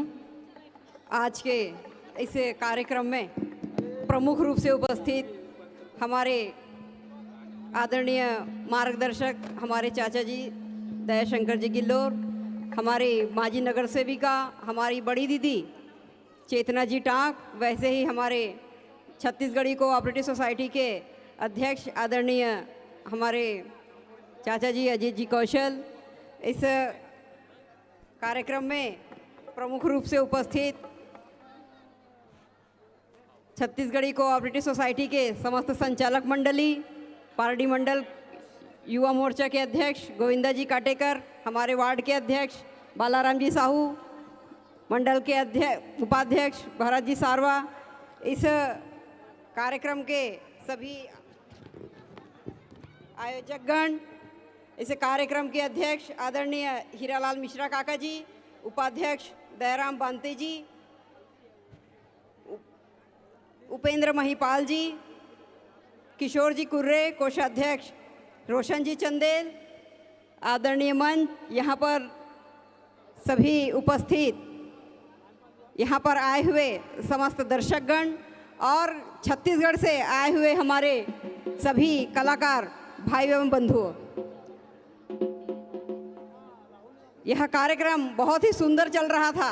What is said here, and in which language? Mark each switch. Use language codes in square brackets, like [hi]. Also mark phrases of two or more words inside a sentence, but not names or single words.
[hi] आज के इस कार्यक्रम में प्रमुख रूप से उपस्थित हमारे आदरणीय मार्गदर्शक हमारे चाचा जी दयाशंकर जी गिल्लोर, हमारे माजी नगर सेविका हमारी बड़ी दीदी चेतना जी टांक, वैसे ही हमारे छत्तीसगढ़ी [en] cooperative society [hi] के अध्यक्ष आदरणीय हमारे चाचा जी अजीत जी कौशल। इस कार्यक्रम में प्रमुख रूप से उपस्थित छत्तीसगढ़ी [en] cooperative society [hi] के समस्त संचालक मंडली, पार्टी मंडल युवा मोर्चा के अध्यक्ष गोविंदा जी काटेकर, हमारे वार्ड के अध्यक्ष बालाराम जी साहू, मंडल के उपाध्यक्ष भरत जी सारवा, इस कार्यक्रम के सभी आयोजकगण, इस कार्यक्रम के अध्यक्ष आदरणीय हीरालाल मिश्रा काका जी, उपाध्यक्ष दयाराम बांते जी, उपेंद्र महिपाल जी, किशोर जी कुर्रे, कोषाध्यक्ष रोशन जी चंदेल, आदरणीय मंच, यहाँ पर सभी उपस्थित, यहाँ पर आए हुए समस्त दर्शकगण और छत्तीसगढ़ से आए हुए हमारे सभी कलाकार भाई एवं बंधुओं, यह कार्यक्रम बहुत ही सुंदर चल रहा था।